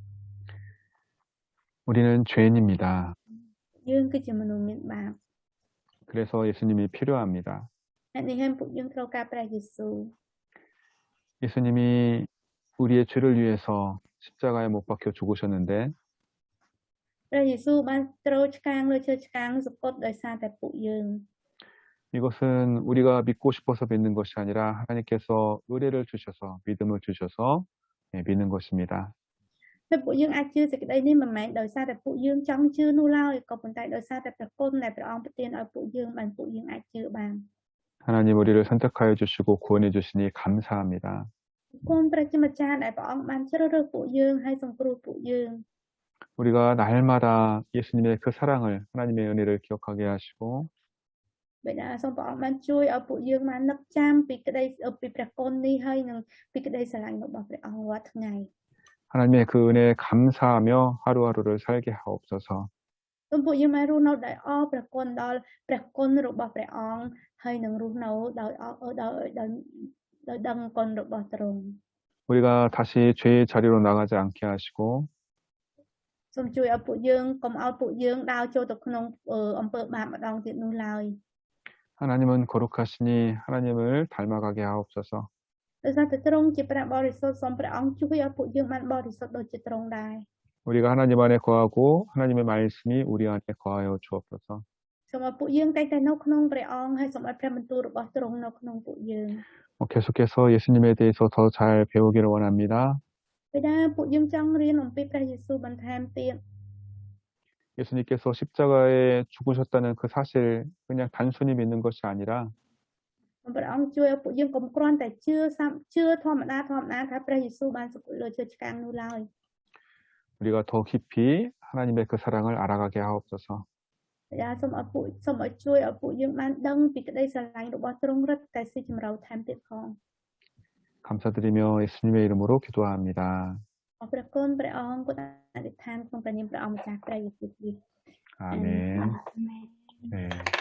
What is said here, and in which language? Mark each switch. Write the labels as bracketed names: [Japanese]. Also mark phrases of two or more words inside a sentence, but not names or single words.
[Korean] 우리는 죄인입니다. [Khmer] យើងគឺជាមនុស្សមានបាប [Korean] 그래서 예수님이 필요합니다. [Khmer] អ្នកនេះហើយពួកយើងត្រូវការព្រះយេស៊ូវ [Korean] 예수님이 우리의 죄를 위해서 십자가에 못 박혀 죽으셨는데 [Khmer] ព្រះយេស៊ូវបានត្រូវឆ្កាងលើឈើឆ្កាងសពុតដោយសារតែពួកយើង [Korean] 이것은 우리가 믿고 싶어서 믿는 것이 아니라 하나님께서 의뢰를 주셔서 믿음을 주셔서 믿는 것입니다. [Khmer] ហើយពួកយើងអាចជឿសេចក្តីនេះមិនមែនដោយសារតែពួកយើងចង់ជឿនោះឡើយក៏ប៉ុន្តែដោយសារតែព្រះគុណដែលព្រះអង្គប្រទានឲ្យពួកយើងបានពួកយើងអាចជឿបាន [Korean] 하나님 우리를 선택하여 주시고 구원해 주시니 감사합니다. [Khmer] គុណព្រះជាម្ចាស់ដែលព្រះអង្គបានជ្រើសរើសពួកយើងហើយសង្គ្រោះពួកយើង [Korean] 우리가 날마다 예수님의 그 사랑을 하나님의 은혜를 기억하게 하시고 [Khmer] បិតាសូមព្រះអង្គបានជួយឲ្យពួកយើងបាននឹកចាំពីព្រះគុណនេះហើយនឹងពីក្តីស្រឡាញ់របស់ព្រះអង្គរាល់ថ្ងៃ [Korean] 하나님의 그 은혜에 감사하며 하루하루를 살게 하옵소서. [Khmer] សូមពួកយើងបានរស់នៅដោយអរព្រះគុណដល់ព្រះគុណរបស់ព្រះអង្គហើយនឹងរស់នៅដោយដឹងគុណរបស់ទ្រង់ [Korean] 우리가 다시 죄의 자리로 나가지 않게 하시고 [Khmer] សូមជួយឲ្យពួកយើងកុំឲ្យពួកយើងដើរចូលទៅក្នុងអំពើបាបម្ដងទៀតនោះឡើយ [Korean] 하나님은 거룩하시니 하나님을 닮아가게 하옵소서. [Khmer] ដោយសារតែទ្រង់ជាព្រះបរិសុទ្ធសូមព្រះអង្គជួយឲ្យពួកយើងបានបរិសុទ្ធដូចជាទ្រង់ដែរ [Korean] 우리가 하나님 안에 거하고 하나님의 말씀이 우리 안에 거하여 주옵소서. [Khmer] សូមឲ្យពួកយើងតែងតែនៅក្នុងព្រះអង្គហើយសូមឲ្យព្រះបន្ទូលរបស់ទ្រង់នៅក្នុងពួកយើង [Korean] 계속해서 예수님에 대해서 더 잘 배우기를 원합니다. [Khmer] បិតាពួកយើងចង់រៀនអំពីព្រះយេស៊ូវបន្ថែមទៀត [Korean] 예수님께서 십자가에 죽으셨다는 그 사실 그냥 단순히 믿는 것이 아니라 [Khmer] ព្រះអង្គជួយឲ្យពួកយើងកុំគ្រាន់តែជឿធម្មតាថាព្រះយេស៊ូវបានសគត់លើឈើឆ្កាងនោះឡើយ [Korean] 우리가 더 깊이 하나님의 그 사랑을 알아가게 하옵소서. [Khmer] បិតាសូមឲ្យជួយឲ្យពួកយើងបានដឹងពីក្តីស្រឡាញ់របស់ទ្រង់រឹតតែស៊ីជម្រៅថែមទៀតផង [Korean] 감사드리며 예수님의 이름으로 기도합니다. [Khmer] អរព្រះគុណព្រះអង្គគណៈអធិដ្ឋានក្នុងព្រះនាមព្រះអង្គម្ចាស់ព្រះយេស៊ូវគ្រីស្ទ [Korean] 아멘. 네.